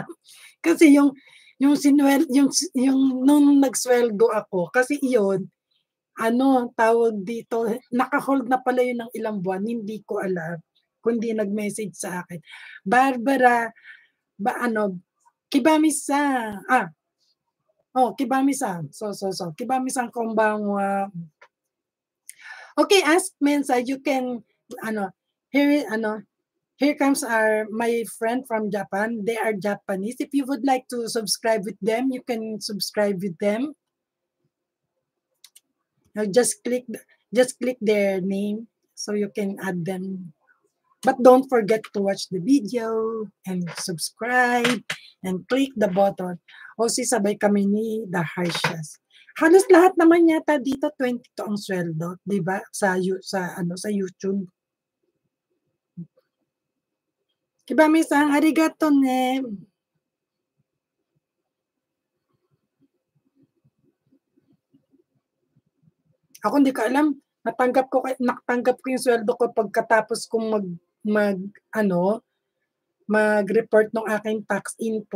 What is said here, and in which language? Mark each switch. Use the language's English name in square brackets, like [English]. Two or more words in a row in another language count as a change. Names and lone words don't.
[Filipino] Kasi yung nung nagsweldo ako, kasi iyon, tawag dito, naka-hold na pala yun ng ilang buwan, hindi ko alam. Kundi nag-message sa akin. Barbara, Kibami-san. Kibami-san. So. Kibami-san konbanwa. [English] Okay, Ask Mensa, you can, here comes my friend from Japan. They are Japanese. If you would like to subscribe with them, you can subscribe with them. Now just click their name so you can add them. But don't forget to watch the video and subscribe and click the button. [Filipino] O sabay kami ni The Harshas. Halos lahat naman yata dito 22 ang sweldo, 'di ba? Sa YouTube. Kibami-san, [Japanese] ありがとうね. [Filipino] Ako hindi ko alam. Natanggap ko yung sweldo ko pagkatapos kong mag-report ng aking tax info.